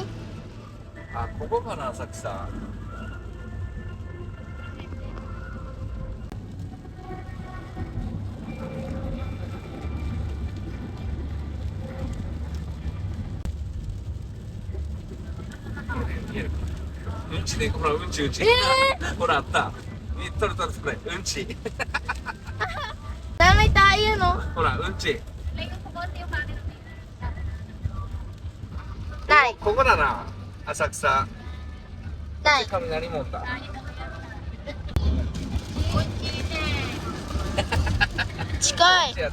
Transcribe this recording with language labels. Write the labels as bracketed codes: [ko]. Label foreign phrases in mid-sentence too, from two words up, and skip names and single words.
[ja] あ、ここかな、浅草。見える。うんちで、ほら、うんちうんち。ほら、あった。取る取る、それ、うんち。 [tl] Damay tayo, no? [ja] ほら、うんち。 [tl] Nay, [ja] ここだな、浅草。 [tl] Nay. [ja] 雷門だ。近い。